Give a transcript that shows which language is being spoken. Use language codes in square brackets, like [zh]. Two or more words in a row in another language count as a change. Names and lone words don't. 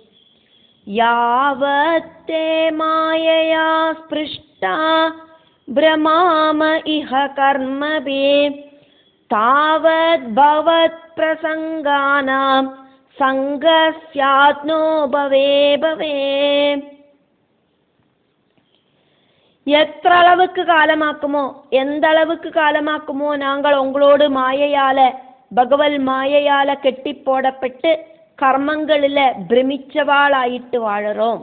[sa] യാവത് തേ മായയാ സ്പൃഷ്ടാ ഭ്രമാമ ഇഹ കർമ്മഭിः താവത് ഭവത് പ്രസംഗാനാം സംഗഃ സ്യാത് നോ ഭവേ ഭവേ. [ta] எത്ര அளவுக்கு காலமாக்குமோ எந்த அளவுக்கு காலமாக்குமோ நாங்கள் உங்களோடு மாயையால பகவல் மாயையால கெட்டி போடப்பட்டு கர்மங்களில பிரமிச்சவாளாயிட்டு வாழறோம்.